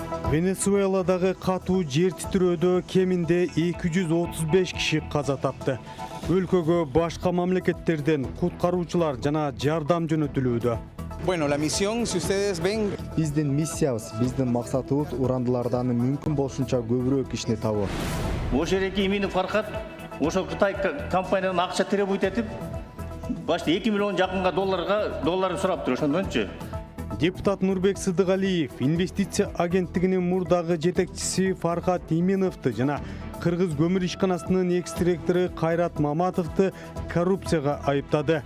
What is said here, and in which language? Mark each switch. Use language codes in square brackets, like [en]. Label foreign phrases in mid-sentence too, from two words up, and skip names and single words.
[ky] Венесуэладагы катуу жер титирөөдө кеминде 235 киши каза тапты. Өлкөгө башка мамлекеттерден куткаруучулар жана жардам жөнөтүлүүдө. [es] Bueno, la misión, si ustedes ven... [ky] Биздин миссиябыз, биздин максатыбыз урандылардан мүмкүн болушунча көбүрөөк кишини табуу. Ошо жерге имени Фархат, ошо Кытай компаниядан акча требует этип, башта 2 миллион жакынга долларын сураптыр, ошондончу. Депутат Нурбек Сыдыгалиев инвестиция агенттигинин мурдагы жетекчиси Фархат Именовду жана Кыргыз көмүр ишканасынын экс-директору Кайрат Маматовду коррупцияга айыптады.